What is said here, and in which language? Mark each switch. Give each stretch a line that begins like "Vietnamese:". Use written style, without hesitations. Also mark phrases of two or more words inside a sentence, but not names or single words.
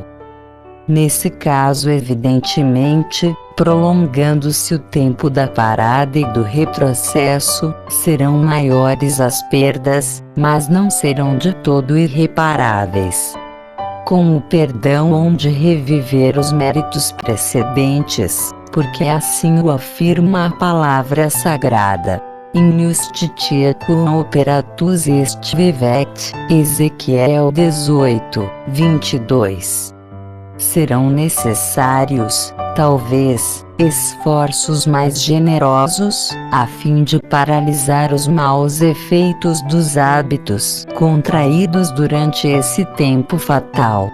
Portuguese: Nesse caso, evidentemente, prolongando-se o tempo da parada e do retrocesso, serão maiores as perdas, mas não serão de todo irreparáveis. Com o perdão hão de reviver os méritos precedentes, porque assim o afirma a palavra sagrada.
Latin: In justitia cum operatus est vivet,
Portuguese: Ezequiel 18, 22. Serão necessários, talvez, esforços mais generosos, a fim de paralisar os maus efeitos dos hábitos contraídos durante esse tempo fatal.